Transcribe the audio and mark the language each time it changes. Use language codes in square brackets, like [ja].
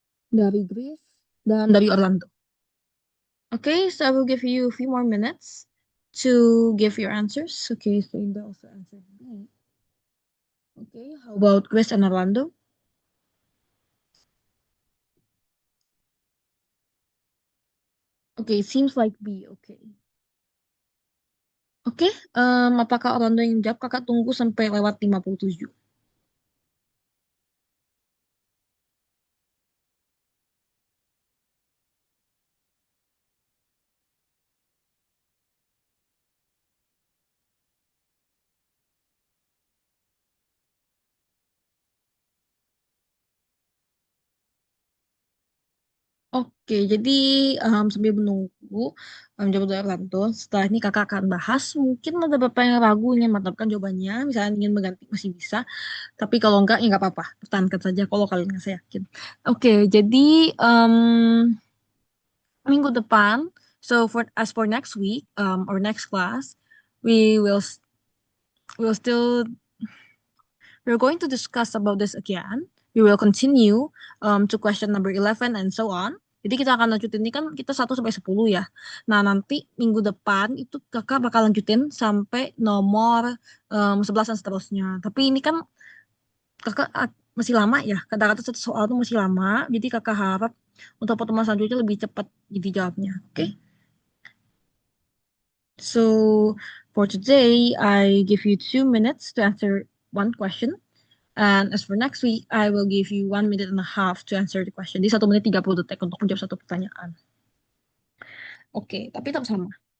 [id] dari Greece, dan dari Orlando. [en] Okay, so I will give you a few more minutes to give your answers. Okay, so Indah also answered B. Okay, how about Greece and Orlando? Okay, seems like B. Okay. [id] Oke, apakah Orlando yang jawab? Kakak tunggu sampai lewat 57. Oke, jadi sambil menunggu jawab dari Orlando, setelah ini kakak akan bahas. Mungkin ada beberapa yang ragu ingin mendapatkan jawabannya, misalnya ingin mengganti masih bisa. Tapi kalau enggak, ya nggak apa-apa. Pertahankan saja kalau kalian nggak yakin. Oke, jadi minggu depan, [en] so for next week or next class, we will we'll still we're going to discuss about this again. We will continue to question number 11 and so on. [id] Jadi kita akan lanjutin ini kan kita 1 sampai 10 ya. Nah, nanti minggu depan itu kakak bakal lanjutin sampai nomor 11 dan seterusnya. Tapi ini kan kakak masih lama ya. Kata-kata satu soal itu masih lama. Jadi kakak harap untuk pertemuan selanjutnya lebih cepat jadi jawabnya. Oke? [en] So for today, I give you 2 minutes to answer one question. And as for next week, I will give you 1 minute and a half to answer the question. [id] Jadi 1 menit 30 detik untuk menjawab satu pertanyaan. Oke, tapi tetap sama.